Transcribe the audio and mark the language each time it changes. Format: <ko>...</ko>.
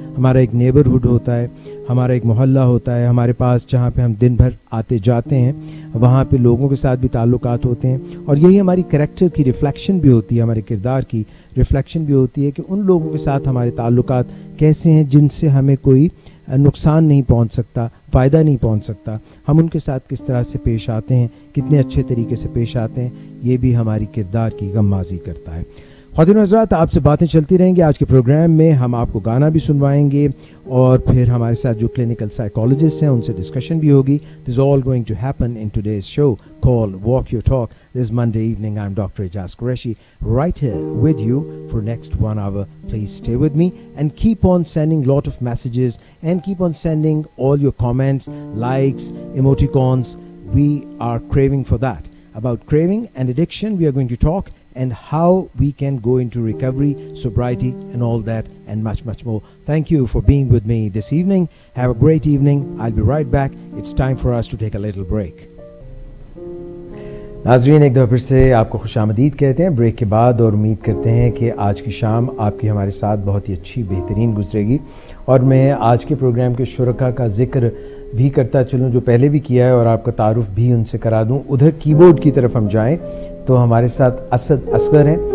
<ur>ہمارا ایک نیبرہڈ ہوتا ہے, ہمارا ایک محلہ ہوتا ہے ہمارے پاس, جہاں پہ ہم دن بھر آتے جاتے ہیں, وہاں پہ لوگوں کے ساتھ بھی تعلقات ہوتے ہیں, اور یہی ہماری کریکٹر کی ریفلیکشن بھی ہوتی ہے, ہمارے کردار کی ریفلیکشن بھی ہوتی ہے کہ ان لوگوں کے ساتھ ہمارے تعلقات کیسے ہیں جن سے ہمیں کوئی نقصان نہیں پہنچ سکتا, فائدہ نہیں پہنچ سکتا. ہم ان کے ساتھ کس طرح سے پیش آتے ہیں, کتنے اچھے طریقے سے پیش آتے ہیں, یہ بھی ہماری کردار کی غمازی کرتا ہے. خواتین و حضرات, آپ سے باتیں چلتی رہیں گی. آج کے پروگرام میں ہم آپ کو گانا بھی سنوائیں گے, اور پھر ہمارے ساتھ جو کلینکل سائیکالوجسٹ ہیں ان سے ڈسکشن بھی ہوگی.</ur> <en>This is all going to happen in today's show called Walk Your Talk. This Monday evening, I'm Dr. Ijaz Qureshi, right here with you for next 1 hour. Please stay with me and keep on sending lot of messages and keep on sending all your comments, likes, emoticons. We are craving for that. About craving and addiction, we are going to talk and how we can go into recovery, sobriety and all that and much, much more. Thank you for being with me this evening. Have a great evening. I'll be right back. It's time for us to take a little break.</en> <ur>ناظرین ایک دفعہ پھر سے آپ کو خوش آمدید کہتے ہیں بریک کے بعد، اور امید کرتے ہیں کہ آج کی شام آپ کی ہمارے ساتھ بہت ہی اچھی بہترین گزرے گی. اور میں آج کے پروگرام کے شرکاء کا ذکر بھی کرتا چلوں جو پہلے بھی کیا ہے، اور آپ کا تعارف بھی ان سے کرا دوں. ادھر کی بورڈ کی طرف ہم جائیں تو ہمارے ساتھ اسد اصغر ہیں.</ur>